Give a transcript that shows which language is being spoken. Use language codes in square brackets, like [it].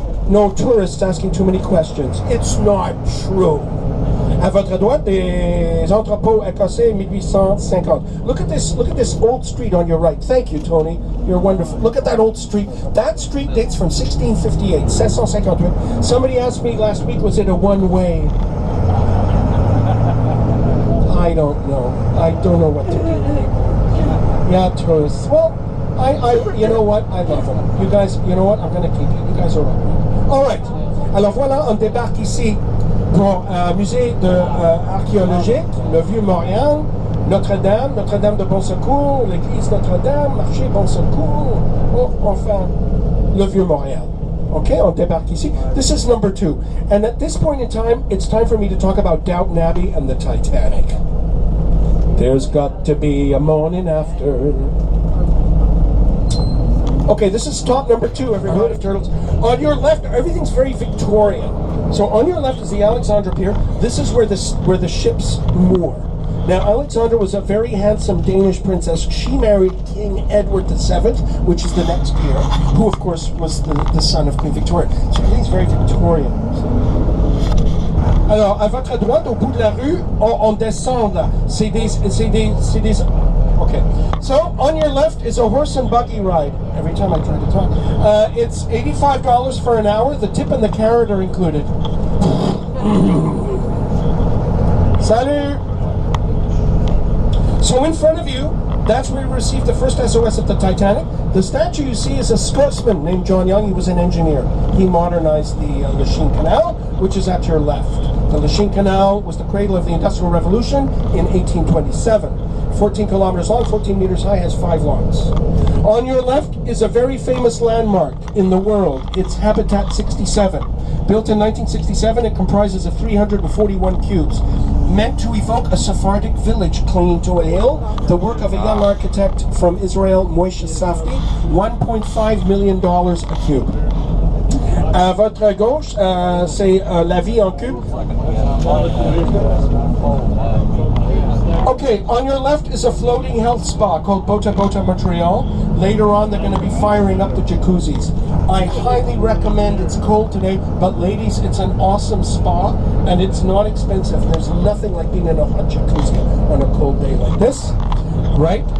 [en] No tourists asking too many questions. It's not true. [fr] À votre droite, des entrepôts écossais 1850. [en] Look at this old street on your right. Thank you, Tony. You're wonderful. Look at that old street. That street dates from 1658, 1658. Somebody asked me last week, was it a one-way? I don't know. I don't know what to do. Yeah, tourists. Well, you know what? I love them. You guys, you know what? I'm going to keep you. You guys are all right. [fr] Alors voilà, on débarque ici pour musée archéologique, le Vieux-Montréal, Notre-Dame de Bon Secours, l'église Notre-Dame, marché Bon Secours, enfin, le Vieux-Montréal. [en] Okay, [fr] on débarque ici. [en] This is number 2. And at this point in time, it's time for me to talk about Downton Abbey and the Titanic. There's got to be a morning after. Okay, this is stop number 2, everybody, of Turtles. On your left, everything's very Victorian. So on your left is the Alexandra Pier. This is where the ships moor. Now, Alexandra was a very handsome Danish princess. She married King Edward VII, which is the next peer, who, of course, was the son of Queen Victoria. So everything's very Victorian. [fr] Alors, à votre droite, au bout de la rue, on descend là. C'est des... Okay. [en] So, on your left is a horse and buggy ride. Every time I try to talk. It's $85 for an hour. The tip and the carrot are included. [fr] Salut! [en] So in front of you, that's where we received the first SOS of the Titanic. The statue you see is a Scotsman named John Young. He was an engineer. He modernized the Lachine Canal, which is at your left. The Lachine Canal was the cradle of the Industrial Revolution in 1827. 14 kilometers long, 14 meters high, has 5 locks. On your left is a very famous landmark in the world. It's Habitat 67. Built in 1967, it comprises of 341 cubes. Meant to evoke a Sephardic village clinging to a hill, the work of a young architect from Israel, Moshe Safdie, $1.5 million a cube. [fr] À votre gauche, c'est la vie en cube. [en] Okay, on your left is a floating health spa called Bota Bota Montreal. Later on, they're going to be firing up the jacuzzis. I highly recommend. It's cold today, but ladies, it's an awesome spa, and it's not expensive. There's nothing like being in a hot jacuzzi on a cold day like this, right?